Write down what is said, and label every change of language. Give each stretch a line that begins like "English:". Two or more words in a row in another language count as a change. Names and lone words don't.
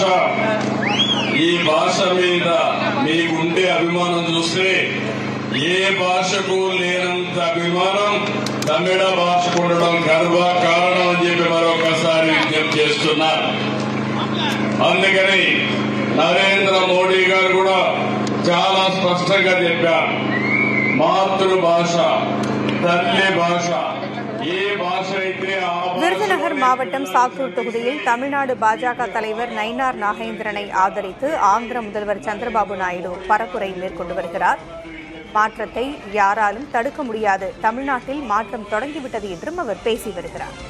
Telugu: ఈ భాష మీద మీకుండే అభిమానం చూస్తే ఏ భాషకు లేనంత అభిమానం తమిళ భాషకు ఉండడం గర్వ కారణం అని చెప్పి మరొకసారి విజ్ఞప్తి చేస్తున్నారు. అందుకని నరేంద్ర మోడీ గారు కూడా చాలా స్పష్టంగా చెప్పారు, మాతృభాష, తల్లి భాష.
Tamil: விருதுநகர் மாவட்டம் சாத்தூர் தொகுதியில் தமிழ்நாடு பாஜக தலைவர் நயினார் நாகேந்திரனை ஆதரித்து ஆந்திர முதல்வர் சந்திரபாபு நாயுடு பரப்புரை மேற்கொண்டு வருகிறார். மாற்றத்தை யாராலும் தடுக்க முடியாது, தமிழ்நாட்டில் மாற்றம் தொடங்கிவிட்டது என்றும் அவர் பேசி வருகிறார்.